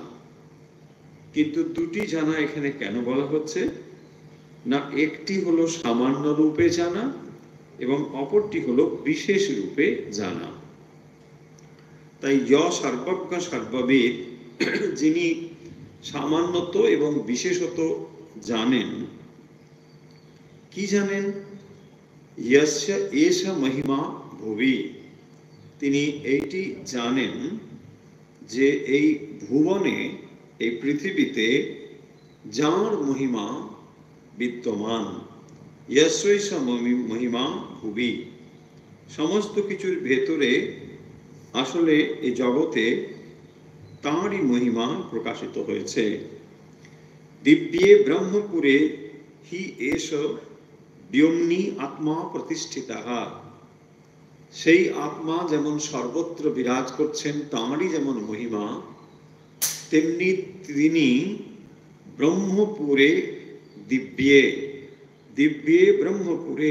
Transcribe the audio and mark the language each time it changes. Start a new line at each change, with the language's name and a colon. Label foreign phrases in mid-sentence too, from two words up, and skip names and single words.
Bangla: কিন্তু দুটি জানা এখানে কেন বলা হচ্ছে না, একটি হলো সামান্য রূপে জানা এবং অপরটি হলো বিশেষ রূপে জানা। তাই সর্বজ্ঞ সর্ববিদ, যিনি সামান্যত এবং বিশেষত জানেন, কি জানেন?
Sanskrit: यस्य एष महिमा भुवि,
Bangla: তিনি এইটি জানেন যে এই ভুবনে, এই পৃথিবীতে যার মহিমা বিদ্যমান।
Sanskrit: यस्यैष महिमा भुवि,
Bangla: সমস্ত কিছুর ভেতরে আসলে এই জগতে তাঁরই মহিমা প্রকাশিত হয়েছে।
Sanskrit: দিব্যে ব্রহ্মপুরে হি এষ ব্যোমনি আত্মা প্রতিষ্ঠিতা,
Bangla: সেই আত্মা যেমন সর্বত্র বিরাজ করছেন, তাঁরই যেমন মহিমা, তেমনি তিনি
Sanskrit: ব্রহ্মপুরে দিব্যে, দিব্যে ব্রহ্মপুরে।